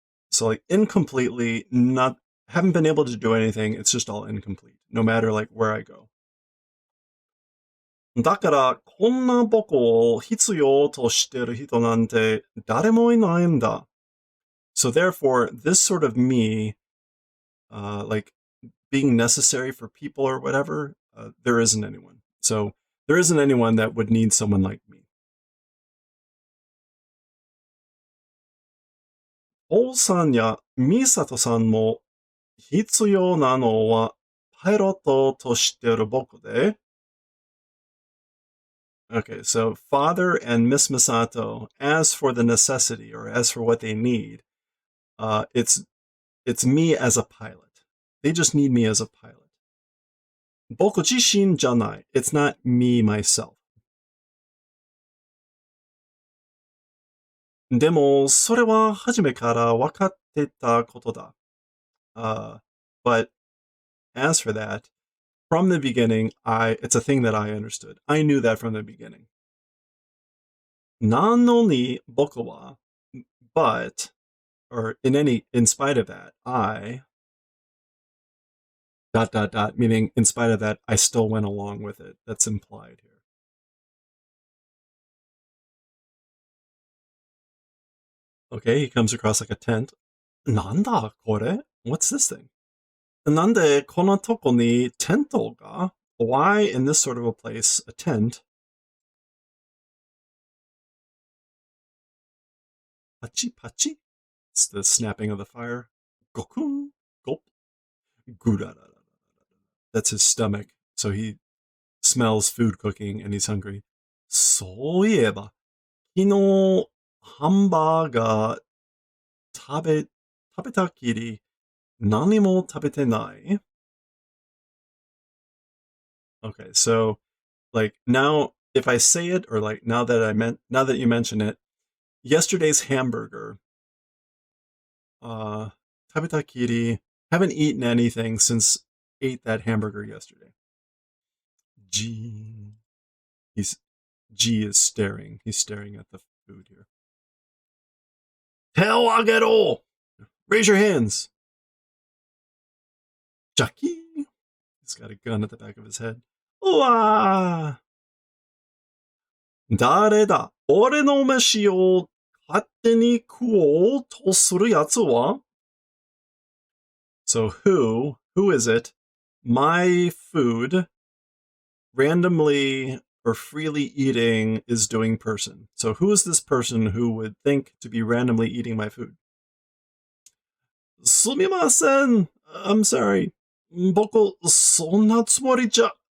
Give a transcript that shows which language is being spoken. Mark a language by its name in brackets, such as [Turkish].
[English] So like incompletely, haven't been able to do anything. It's just all incomplete, no matter like where I go. [Japanese] だからこんな僕を必要としてる人なんて誰もいないんだ. [English] So therefore, this sort of me, like being necessary for people or whatever, there isn't anyone. So there isn't anyone that would need someone like me. [Japanese] 王さんやミサトさんも必要なのはパイロットとしてる僕で. [English] Okay, so Father and Miss Misato, as for the necessity or as for what they need, it's me as a pilot. They just need me as a pilot. [Japanese] 僕自身じゃない. [English] It's not me myself. [Japanese] でもそれは初めから分かってたことだ. [English] But as for that, from the beginning, it's a thing that I understood. I knew that from the beginning. [Japanese] なのに僕は, [English] but, or in spite of that, I, ... meaning in spite of that, I still went along with it. That's implied here. Okay, he comes across like a tent. [Japanese] なんだこれ? [English] What's this thing? [Japanese] なんでこのとこにテントが? [English] Why in this sort of a place a tent? [Japanese] パチパチ? [English] It's the snapping of the fire. Gokun, gulp. Gurarara. That's his stomach. So he smells food cooking and he's hungry. [Japanese] そういえば、昨日ハンバーガー食べたきり何も食べてない? [English] Okay, so like now if I say it or like now that you mention it, yesterday's hamburger, 食べたきり, haven't eaten anything since ate that hamburger yesterday. G. G is staring. He's staring at the food here. Hell, I'll get all. Raise your hands. Jackie. He's got a gun at the back of his head. Uah! [Japanese] 誰だ俺の飯を勝手に食おうとするやつは [English] So who is it? My food, randomly or freely eating, is doing person. So who is this person who would think to be randomly eating my food? [Japanese] すみません. [English] I'm sorry. [Japanese] 僕、そんなつもりじゃ.